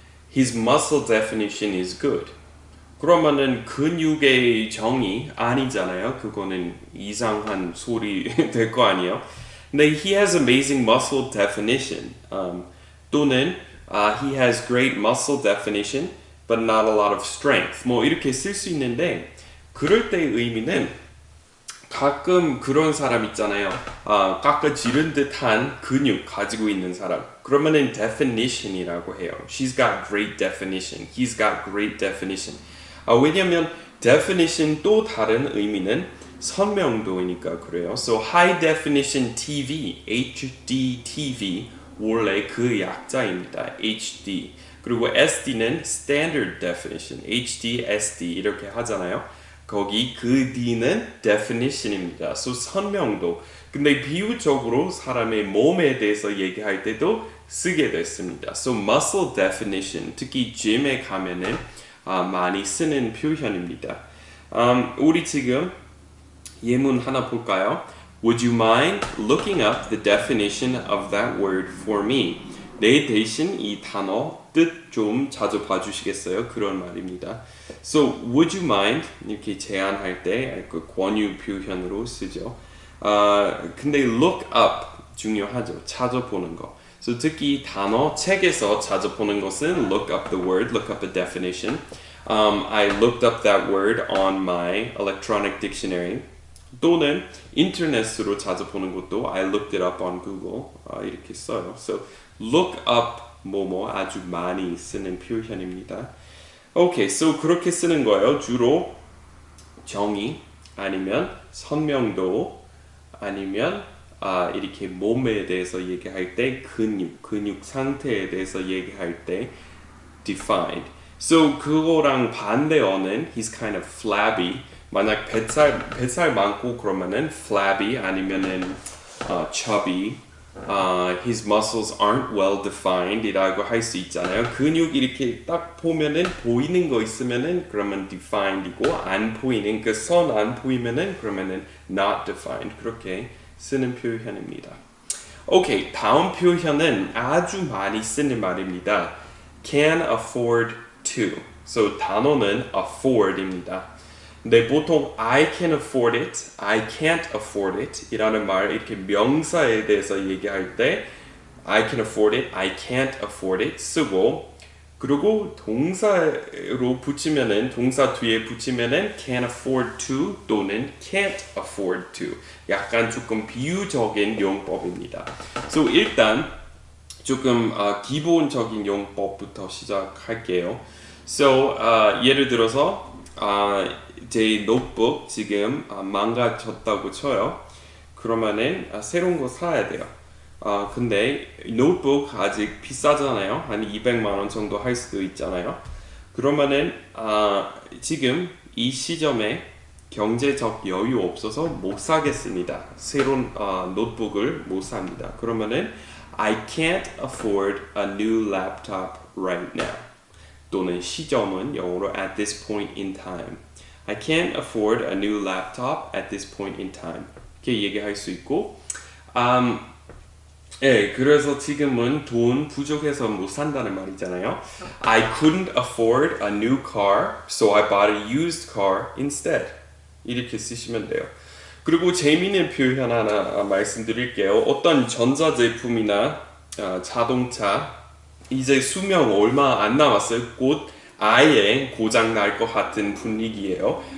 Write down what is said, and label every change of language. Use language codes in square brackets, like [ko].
[en] His muscle definition is good. [ko] 그러면은 근육의 정의 아니잖아요. 그거는 이상한 소리 될 거 아니에요. 근데 [en] he has amazing muscle definition. [ko] 또는 [en] he has great muscle definition, but not a lot of strength. [ko] 뭐 이렇게 쓸 수 있는데 그럴 때의 의미는 가끔 그런 사람 있잖아요. 깎아지른 듯한 근육 가지고 있는 사람. 그러면은 definition이라고 해요. [en] She's got great definition. He's got great definition. [ko] 왜냐면 definition 또 다른 의미는 선명도이니까 그래요. So high definition TV, HD TV 원래 그 약자입니다. HD. 그리고 SD는 standard definition, HD, SD 이렇게 하잖아요. 거기 그 D는 definition입니다. So 선명도. 근데 비유적으로 사람의 몸에 대해서 얘기할 때도 쓰게 됐습니다. So muscle definition, 특히 gym에 가면은 많이 쓰는 표현입니다. 우리 지금 예문 하나 볼까요? [en] Would you mind looking up the definition of that word for me? [ko] 내 대신 이 단어 뜻 좀 자주 봐주시겠어요? 그런 말입니다. [en] So, would you mind? [ko] 이렇게 제안할 때 그 권유 표현으로 쓰죠. 근데 look up 중요하죠. 찾아보는 거. So, 특히 단어 책에서 찾아보는 것은 [en] look up the word, look up a definition. I looked up that word on my electronic dictionary. [ko] 또는 인터넷으로 찾아보는 것도 [en] I looked it up on Google [ko] 이렇게 써요. So look up 뭐뭐 아주 많이 쓰는 표현입니다. 오케이, so 그렇게 쓰는 거예요. 주로 정의 아니면 선명도 아니면 이렇게 몸에 대해서 얘기할 때 근육 상태에 대해서 얘기할 때 defined. [en] So [ko] 그거랑 반대어는 [en] he's kind of flabby. [ko] 만약 뱃살 많고 그러면은 flabby 아니면은 chubby. [en] His muscles aren't well defined [ko] 이라고 할 수 있잖아요. 근육 이렇게 딱 보면은 보이는 거 있으면은 그러면 defined이고 안 보이는 그 선 안 보이면은 그러면은 not defined 그렇게 쓰는 표현입니다. 오케이, 다음 표현은 아주 많이 쓰는 말입니다. [en] Can afford to. So [ko] 단어는 afford입니다. 근데 보통 [en] I can afford it, I can't afford it [ko] 이라는 말 이렇게 명사에 대해서 얘기할 때 I can afford it, I can't afford it 쓰고 그리고 동사로 붙이면은 동사 뒤에 붙이면은 can afford to 또는 can't afford to 약간 조금 비유적인 용법입니다. So 일단 조금 기본적인 용법부터 시작할게요. So 예를 들어서 제 노트북 지금 망가졌다고 쳐요. 그러면은 새로운 거 사야 돼요. 근데 노트북 아직 비싸잖아요. 한 200만 원 정도 할 수도 있잖아요. 그러면은 지금 이 시점에 경제적 여유 없어서 못 사겠습니다. 새로운 노트북을 못 삽니다. 그러면은 [en] I can't afford a new laptop right now. [ko] 또는 시점은 영어로 [en] at this point in time. I can't afford a new laptop at this point in time. [ko] 이렇게 얘기할 수 있고, 예, 그래서 지금은 돈 부족해서 못 산다는 말이잖아요. [en] I couldn't afford a new car, so I bought a used car instead. [ko] 이렇게 쓰시면 돼요. 그리고 재미있는 표현 하나 말씀드릴게요. 어떤 전자제품이나 자동차 이제 수명 얼마 안 남았어요. 곧 아예 고장 날 것 같은 분위기예요.